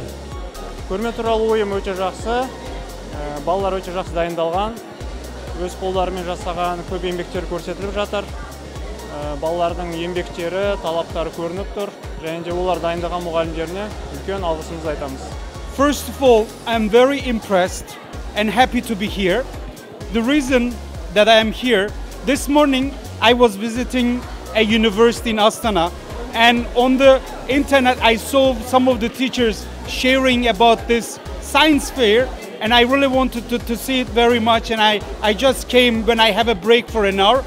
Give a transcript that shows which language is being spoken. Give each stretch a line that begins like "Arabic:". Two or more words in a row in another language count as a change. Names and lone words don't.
Kazakh: Көрме туралы ойым өте жақсы. Балалар өте жақсы дайындалған. Өз қолдарымен жасаған көп еңбектер көрсетіліп жатыр. Балалардың еңбектері, талаптары көрініп тұр. Және де олар дайындаған мұғалімдеріне үлкен алғысымызды айтамыз.
English: First of all, I'm very impressed and happy to be here. The reason that I am here, this morning I was visiting a university in Astana, and on the internet I saw some of the teachers sharing about this science fair, and I really wanted to see it very much, and I just came when I have a break for an hour.